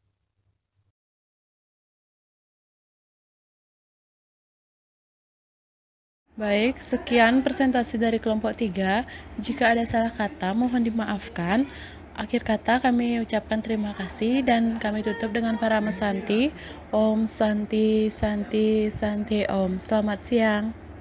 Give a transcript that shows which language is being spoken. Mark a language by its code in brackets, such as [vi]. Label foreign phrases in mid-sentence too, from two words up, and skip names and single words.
[id] Baik, sekian presentasi dari kelompok 3. Jika ada salah kata, mohon dimaafkan. Akhir kata kami ucapkan terima kasih dan kami tutup dengan para mesanti. [sa] Om Santi Santi Santi Om. [id] Selamat siang.